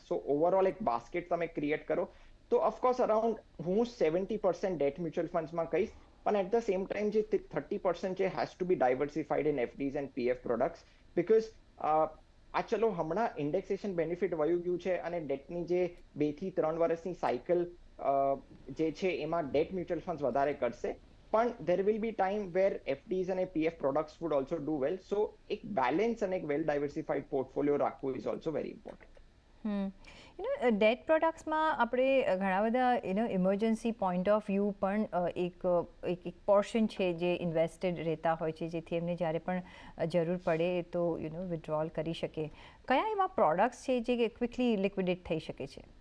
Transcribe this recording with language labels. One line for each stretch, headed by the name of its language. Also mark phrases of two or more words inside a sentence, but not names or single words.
English: so overall
Gujarati: એક બાસ્કેટ તમે ક્રિએટ કરો તો
English: of course around
Gujarati: હું 70%
English: debt mutual fundsમાં
Gujarati: કહીશ પણ
English: at the same time
Gujarati: જે 30% છે
English: has to be diversified in FDs and PF products because
Gujarati: આ ચલો હમણાં
English: indexation benefit
Gujarati: વયું ગયું છે અને ડેટની જે 2 થી 3 વર્ષની સાયકલ જે છે એમાં
English: debt mutual funds
Gujarati: વધારે કરશે પણ
English: there will be time where FDs
Gujarati: અને
English: PF products would also do well. So એક balance
Gujarati: અને એક
English: well diversified portfolio રાખવું is also very important. debt productsમાં
Gujarati: આપણે ઘણા બધા
English: emergency point of view
Gujarati: પણ એક પોર્શન છે જે ઇન્વેસ્ટેડ રહેતા હોય છે જેથી એમને જ્યારે પણ જરૂર પડે તો વિથડ્રોલ કરી શકે. કયા એવા પ્રોડક્ટ્સ છે જે ક્વિકલી લિક્વિડેટ થઈ શકે છે?